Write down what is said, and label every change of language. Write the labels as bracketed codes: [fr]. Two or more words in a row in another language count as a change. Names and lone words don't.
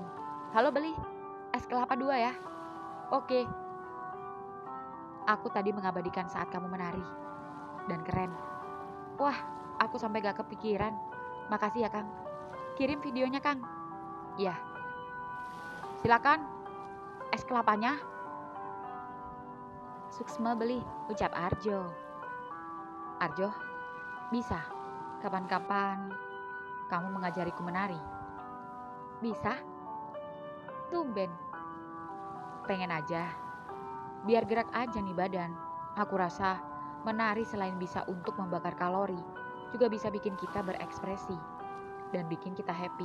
[id] Halo Beli, es kelapa 2 ya. Oke. Aku tadi mengabadikan saat kamu menari. Dan keren. Wah, aku sampai gak kepikiran. Makasih ya Kang. Kirim videonya Kang. Iya. Silakan. Es kelapanya. Suksma Beli, ucap Arjo. Arjo, bisa. Kapan-kapan kamu mengajariku menari. Bisa? Tumben. Pengen aja. Biar gerak aja nih badan. Aku rasa menari selain bisa untuk membakar kalori, juga bisa bikin kita berekspresi dan bikin kita happy.